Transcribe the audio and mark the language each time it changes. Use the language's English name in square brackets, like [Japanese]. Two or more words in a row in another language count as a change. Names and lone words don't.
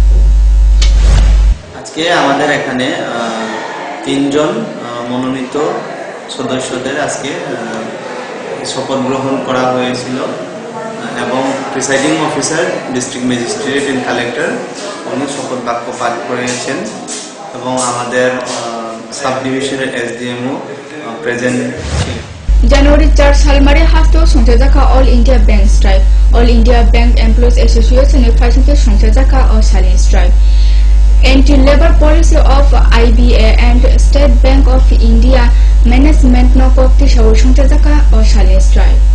[Bangla] আজকে আমাদের এখানে 3 জন মনোনীত সদস্যদের আজকে শপথ গ্রহণ করা হয়েছিল এবং [English] presiding officer district magistrate and collector [Bangla] উনি শপথ বাক্য পাঠ করেছেন এবং আমাদের সাব ডিভিশনের এসডিএমও প্রেজেন্ট ছিলেন। [Bodo] जनवरी 4 सालमारि हास्तो संसारजाखा [English] All India Bank Strike All India Bank Employees Association [Bodo] नि फाइसिंगति संसारजाखा और सालिन [English] strike anti labour policy of IBA and State Bank of India management [Bodo] नो कोक्ति साव संसारजाखा और सालिन स्ट्राइक